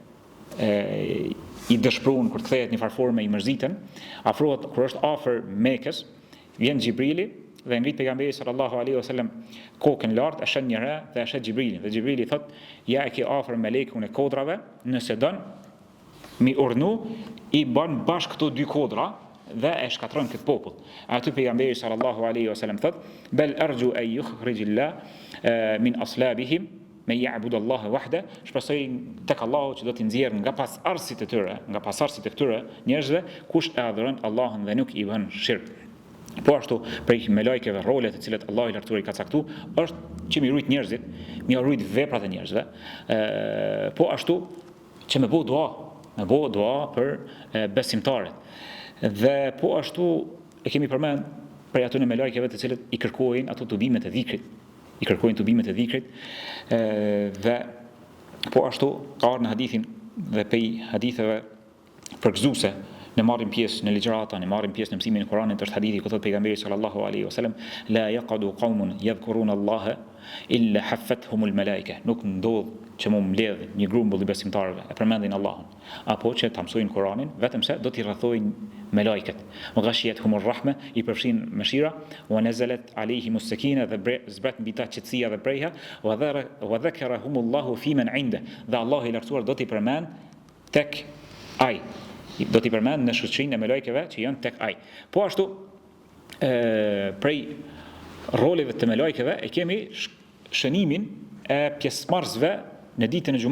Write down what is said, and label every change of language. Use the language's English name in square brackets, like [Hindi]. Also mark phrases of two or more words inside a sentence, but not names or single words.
[Albanian] i dëshpruan, kur kthehet në farforme i mërzitën, afrohet kur është afër Mekës, vjen Xhibrili dhe ngrit pejgamberi [Arabic] صلى الله عليه وسلم [Albanian] kokën lart, e shën një herë dhe e shet Xhibrilin, dhe Xhibrili thot: "Ja e ke afër melekun e kodrave, nëse don mi urnu i bën bashkë këto dy kodra dhe e shkatron këtë popull." Aty pejgamberi [Arabic] صلى الله عليه وسلم thot: "بل أرجو أن يخرج الله من أصلابهم من يعبد الله وحده." [Albanian] Shpresoj tek Allahu që do t'i nxjerr nga pasardhësit e këtyre njerëzve kush e adhuron Allahun dhe nuk i bën shirk. Po ashtu prej melekëve rolet të cilat Allahu i lartësuar i ka caktuar është që mi rujt njerëzit, mi rujt veprat e njerëzve, po ashtu që me bëu dua për besimtarët. Dhe po ashtu e kemi përmend për ato në melekëve të cilët i kërkojnë ato tubimet e dhikrit, dhe po ashtu ka në hadithin dhe pej haditheve përgëzuese në marrin pjesë në ligjërata, në marrin pjesë në mësimin e Kuranit, është hadithi ku thot pejgamberi [Arabic] صلى الله عليه وسلم: "لا يقعد قوم يذكرون الله إلا حفتهم الملائكة." [Albanian] Nuk ndodh që mu mbledh një grumbull i besimtarëve e përmendin Allahun, apo që ta mësojnë Kuranin, vetëm se do t'i rrethojnë melekët. [Arabic] وغشيتهم الرحمة, [Albanian] i përfshin mëshira, [Arabic] ونزلت عليهم السكينة, [Albanian] dhe zbret mbi ta qetësia dhe preja, [Arabic] وذكرهم الله فيمن عنده, [Albanian] dhe Allahu i lartësuar do t'i përmend tek ai. Do t'i përmend në shoqërinë e melekëve që janë tek ai. Po ashtu prej roleve të melekëve e kemi shënimin e pjesëmarrësve në ditën e Xuma.